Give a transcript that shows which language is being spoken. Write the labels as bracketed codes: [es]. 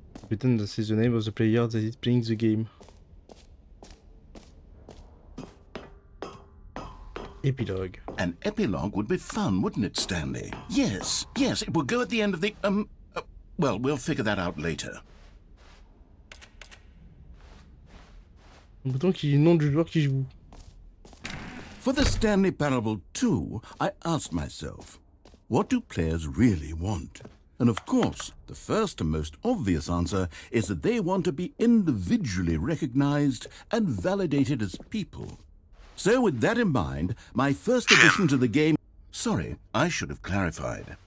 [en] Button that says the name of the player that is playing the game. Epilogue. An epilogue would be fun, wouldn't it, Stanley? Yes, it will go at the end of the, well, we'll figure that out later. [fr] Un bouton qui est le nom du joueur qui joue. [en] For the Stanley Parable 2, I asked myself, what do players really want? And of course, the first and most obvious answer is that they want to be individually recognized and validated as people. So with that in mind, my first addition to the game... Sorry, I should have clarified.